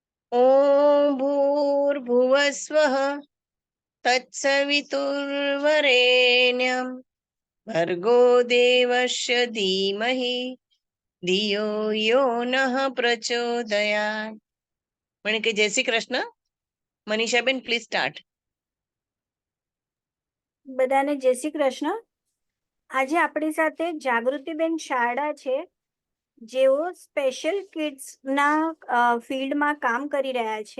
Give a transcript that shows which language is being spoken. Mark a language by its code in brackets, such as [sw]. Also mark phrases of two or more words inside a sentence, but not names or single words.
[sa] ॐ भूर्भुवस्वः तत्सवितुर्वरेण्यं भर्गो देवस्य धीमहि धियो यो नः प्रचोदयात्. [gu] મને કે જય શ્રી કૃષ્ણ. મનીષાબેન [en] please start. [gu] બધાને જય શ્રી કૃષ્ણ. આજે આપણી સાથે જાગૃતિબેન શારડા છે, જેઓ [en] special kids [gu] ફિલ્ડમાં કામ કરી રહ્યા છે.